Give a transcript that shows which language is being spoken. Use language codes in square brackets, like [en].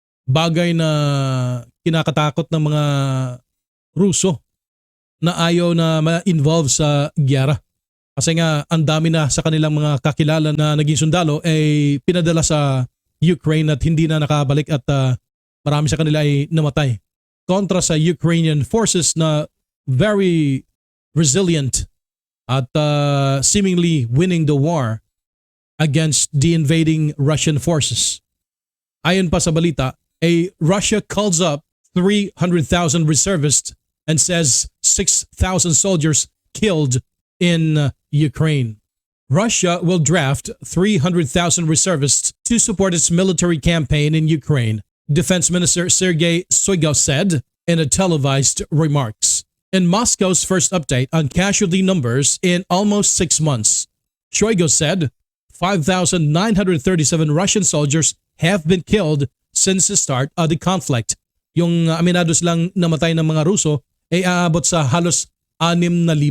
[tl] Bagay na kinakatakot ng mga Ruso na ayaw na ma-involve sa gyera. Kasi nga ang dami na sa kanilang mga kakilala na naging sundalo ay pinadala sa Ukraine at hindi na nakabalik at marami sa kanila ay namatay. Kontra sa [en] Ukrainian forces na very resilient at seemingly winning the war against the invading Russian forces. [tl] Ayon pa sa balita, [en] Russia calls up 300,000 reservists and says 6,000 soldiers killed in Ukraine. Russia will draft 300,000 reservists to support its military campaign in Ukraine, Defense Minister Sergei Shoigu said in a televised remarks. In Moscow's first update on casualty numbers in almost 6 months, Shoigu said 5,937 Russian soldiers have been killed since the start of the conflict. [tl] Yung aminado silang namatay ng mga Ruso ay aabot sa halos 6,000.